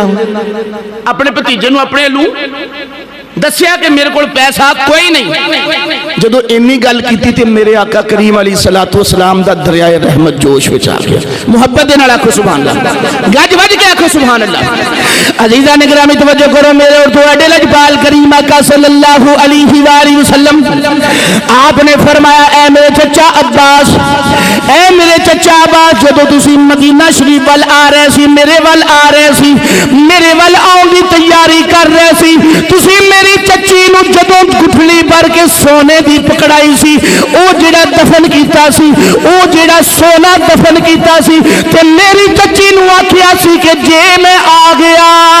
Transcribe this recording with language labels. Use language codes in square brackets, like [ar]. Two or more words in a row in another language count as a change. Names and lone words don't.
[pa] اپنے بھتیجے نوں اپنے لوں دسیا کہ میرے کول پیسہ کوئی نہیں. جدوں انی گل کیتی تے میرے آقا کریم [ar] عليه الصلاة والسلام [pa] دا دریائے رحمت جوش وچ آ گیا. محبت دے نال آکھو [ar] سبحان الله, [pa] گج وج کے آکھو [ar] سبحان الله. [pa] عزیزاں نے گرامی توجہ کرو، میرے اور تہاڈے لجپال کریم آقا [ar] صلى الله عليه وسلم [pa] آپنے فرمایا، اے میرے چچا عباس، اے میرے چچا عباس، جدوں تسیں مدینہ شریف ول آ رہے سی، میرے ول آ رہے سی، میرے ول آؤن دی تیاری کر رہے سی، تسیں میری چچی نوں جدوں گٹھلی بھر کے سونے دی پکڑائی سی، او جیڑا دفن کیتا سی، او جیڑا سونا دفن کیتا سی، تے میری چچی نوں آکھیا سی کہ جے میں آ گیا